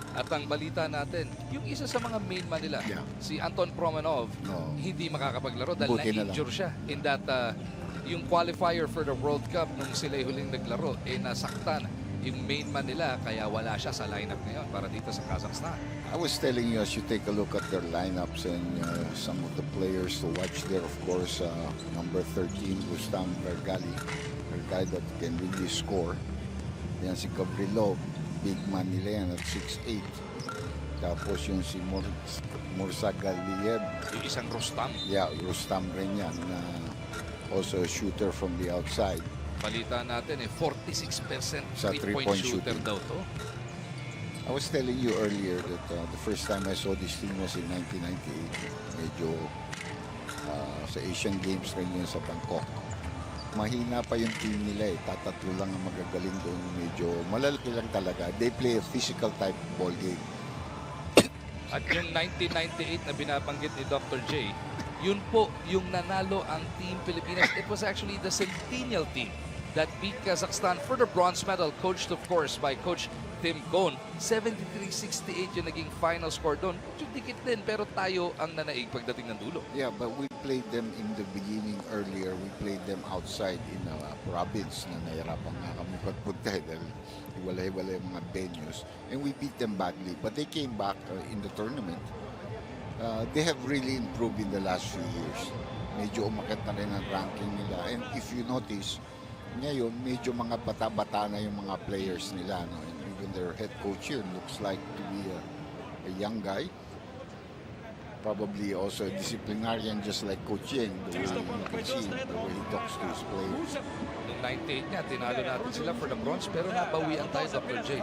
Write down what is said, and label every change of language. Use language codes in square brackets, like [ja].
[tl] At ang balita natin, yung isa sa mga main man nila, si Anton Promanov, hindi makakapaglaro dahil na-injure siya in that yung qualifier for the World Cup nung sila'y huling naglaro, nasaktan yung main man nila, kaya wala siya sa lineup ngayon para dito sa Kazakhstan. [en] I was telling you, as you take a look at their lineups and some of the players to watch there, of course, number 13, Rustam Vergali, a guy that can really score. [tl] Yan si Gavrilov, big man nila yan at 6'8". Tapos yung si Mursagaliev. Yung isang Rustam. [en] Yeah, Rustam rin yan, also a shooter from the outside. [tl] Balita natin 46% Sa three-point shooter daw to. [en] I was telling you earlier that the first time I saw this team was in 1998. [tl] Medyo sa Asian Games rin yun sa Bangkok. Mahina pa yung team nila tatatlo lang ang magagaling doon. Medyo malalaki lang talaga. [en] They play a physical type ball game. [tl] At yung 1998 na binabanggit ni Dr. J, yun po yung nanalo ang Team Pilipinas. [en] It was actually the Centennial team that beat Kazakhstan for the bronze medal, coached of course by Coach Tim Cone. [tl] 73-68 yung naging final score doon. Yung dikit din, pero tayo ang nanaig pagdating ng dulo. [en] Yeah, but we played them in the beginning earlier. We played them outside in a province [tl] na nahirapan nga kami pagpunta dahil iwalay-walay mga venues. [en] And we beat them badly. But they came back in the tournament. They have really improved in the last few years. [tl] Medyo umakit na rin ang ranking nila. [en] And if you notice, [tl] ngayon medyo mga bata-bata na yung mga players nila. No? [en] And even their head coach here looks like to be a young guy. Probably also a disciplinarian just like Coach Yeng. The way you can see the way he talks to his players. [tl] Noong 98 nga, tinalo natin sila for the bronze, pero nabawian tayo, Dr. J.